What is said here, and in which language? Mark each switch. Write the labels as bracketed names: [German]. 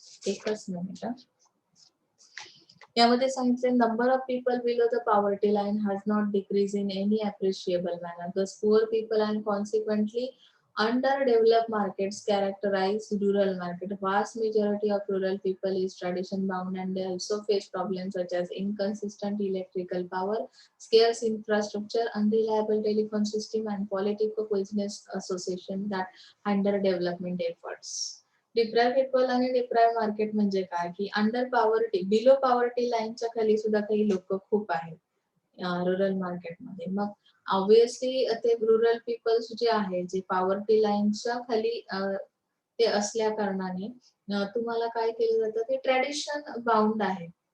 [Marathi] एकच मिनिट. यामध्ये सांगितले [English] Number of people below the poverty line has not decrease in any appreciable manner. Thus poor people and consequently underdeveloped markets characterize rural market. Vast majority of rural people is tradition bound and they also face problems such as inconsistent electrical power, scarce infrastructure, unreliable telephone system and political business association that hinder development efforts. [Marathi] डिप्राइव्ह people आणि डिप्राइव्ह market म्हणजे काय की under poverty, below poverty लाईनच्या खाली सुद्धा काही लोक खूप आहेत रुरल मार्केटमध्ये. मग ऑब्व्हियसली ते रुरल पीपल्स जे आहे जे पॉवर्टी लाईनच्या खाली ते असल्या कारणाने तुम्हाला काय केलं जातं, ते ट्रेडिशन बाउंड आहे.